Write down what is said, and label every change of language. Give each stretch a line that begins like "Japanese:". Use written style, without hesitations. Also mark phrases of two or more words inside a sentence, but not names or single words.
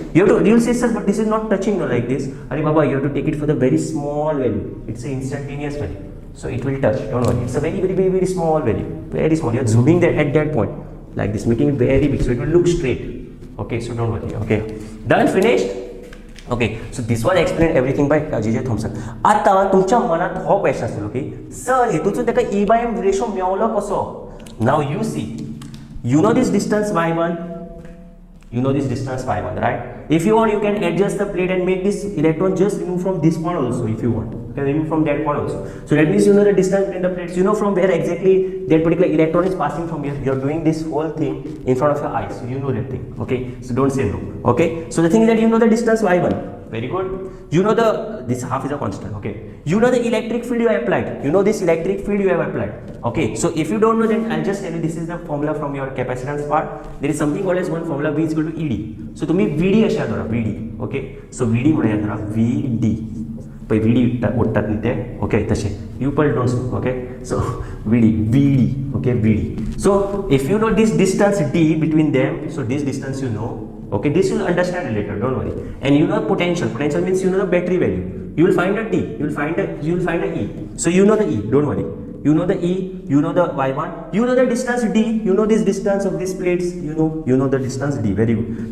English: You'll say, sir, but this is not touching like this. Ari Baba, you have to take it for the very small value. It's an instantaneous value. So it will touch. Don't worry. It's a very, very, very, very small value. Very small. You're zooming that at that point. Like this, making it very big. So it will look straight. Okay, so don't worry. Okay. Done, finished. Okay, so this was explained everything by J.J. Thomson.
Konkani: आता तुमच्या मनात हो क्वेश्चन असलो की सर हेतून तेका
English: E by M ratio
Konkani: मेवलो कसो?
English: Now you see, you know this distance y1, you know this distance y1, right? If you want, you can adjust the plate and make this electron just remove from this point also if you want. You can remove from that point also. So that means you know the distance between the plates. You know from where exactly that particular electron is passing from here. You are doing this whole thing in front of your eyes. So you know that thing. Okay. So don't say no. Okay. So the thing is that you know the distance y1. Very good. You know this half is a constant. Okay. You know the electric field you have applied. You know this electric field you have applied. Okay. So if you don't know, then I'll just tell you this is the formula from your capacitance part. There is something called as one formula V is equal to ED.
Marathi: So तुम्ही VD अशा धरा VD.
English: Okay. So
Marathi: VD म्हणूया धरा VD. पण VD ओढतात नाही ते. Okay. तसे. You पण don't. Okay.
English: So VD. Okay. VD. So if you know this distance D between them, so this distance you know. Okay, this you'll understand later, don't worry. And you know potential. Potential means you know the battery value. You will find a T, you will find a E. So you know the E, don't worry. You know the E, you know the Y1, you know the distance D, you know this distance of these plates, you know the distance D, very good.